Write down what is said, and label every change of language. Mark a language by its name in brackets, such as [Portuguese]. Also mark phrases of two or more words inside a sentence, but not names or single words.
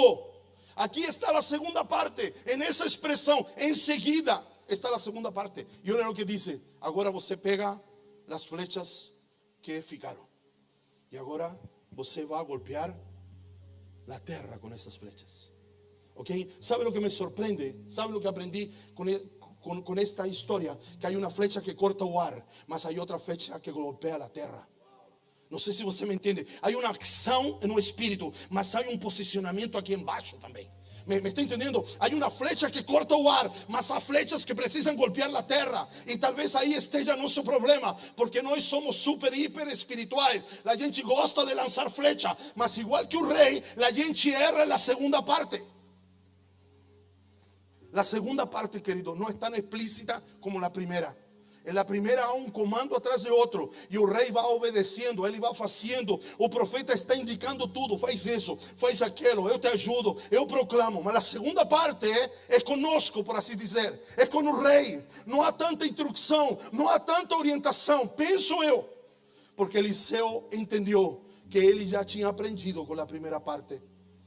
[Portuguese] Aqui está a segunda parte. Nessa expressão, em seguida, está a segunda parte. E olha o que diz: agora você pega as flechas que ficaram, e agora você vai golpear a terra com essas flechas. Ok? [Spanish] ¿Sabe lo que me sorprende? ¿Sabe lo que aprendí con esta historia? Que hay una flecha que corta [Portuguese] o ar, mas [Spanish] hay otra flecha que golpea la tierra. [Portuguese] Não sei se você me entende. Há uma ação no espírito, mas há um posicionamento aqui embaixo também. Me está entendendo? Há uma flecha que corta o ar, mas há flechas que precisam golpear a terra. E talvez aí esteja nosso problema, porque nós somos super, hiper espirituais. A gente gosta de lançar flecha, mas igual que o rei, a gente erra na segunda parte. A segunda parte, querido, não é tão explícita como a primeira. [Spanish] En la primera [Portuguese] há um comando atrás de outro, e o rei vai obedecendo, ele vai fazendo. O profeta está indicando tudo: faz isso, faz aquilo, eu te ajudo, eu proclamo. Mas a segunda parte é conosco, por assim dizer, é com o rei. Não há tanta instrução, não há tanta orientação, penso eu, porque Eliseu entendeu que ele já tinha aprendido com a primeira parte.